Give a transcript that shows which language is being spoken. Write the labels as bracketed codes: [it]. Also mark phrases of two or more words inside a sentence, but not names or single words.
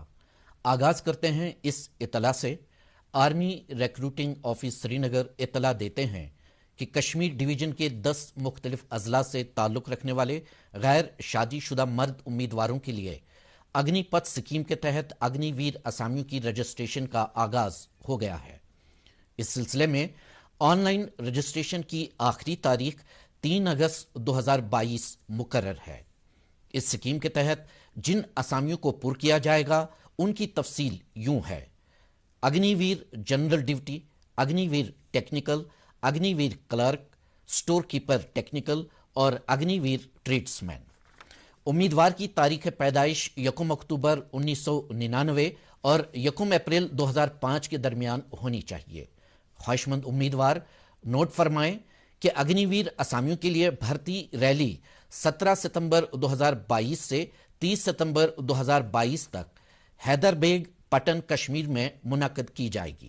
[ur] آغاز کرتے ہیں اس اطلاع سے. آرمی ریکروٹنگ آفس سری نگر اطلاع دیتے ہیں کہ کشمیر ڈویژن کے 10 مختلف اضلاع سے تعلق رکھنے والے غیر شادی شدہ مرد امیدواروں کے لیے اگنی پتھ اسکیم کے تحت اگنی ویر اسامیوں کی رجسٹریشن کا آغاز ہو گیا ہے. اس سلسلے میں [en] online registration [ur] کی آخری تاریخ 3 اگست 2022 مقرر ہے. اس سکیم کے تحت جن اسامیوں کو پر کیا جائے گا ان کی تفصیل یوں ہے: اگنی ویر جنرل ڈیوٹی, اگنی ویر ٹیکنیکل, اگنی ویر کلرک, سٹور کیپر ٹیکنیکل اور اگنی ویر ٹریڈس مین. امیدوار کی تاریخ پیدائش 1 اکتوبر 1999 اور 1 اپریل 2005 کے درمیان ہونی چاہیے. خواہش مند امیدوار نوٹ فرمائیں کہ اگنی ویر اسامیوں کے لیے بھرتی ریلی 17 ستمبر 2022 سے 30 ستمبر 2022 تک حیدر بیگ پٹن کشمیر میں منعقد کی جائے گی.